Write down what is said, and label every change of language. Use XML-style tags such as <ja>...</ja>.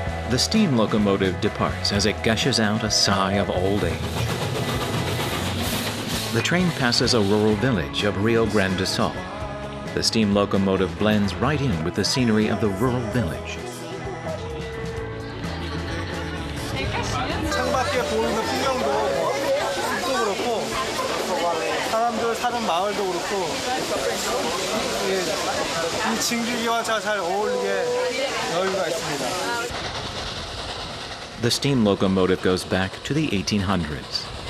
<en>The steam locomotive departs as it gushes out a sigh of old age. The train passes a rural village of Rio Grande do Sol. The steam locomotive blends right in with the scenery of the rural village.</en> <ko>창밖에 보이는 풍경도 그렇고 사람들 사는 마을도 그렇고 이 징기기와 잘 어울리게 여유가 있습니다.</ko> <en>The steam locomotive goes back to the 1800s.</en>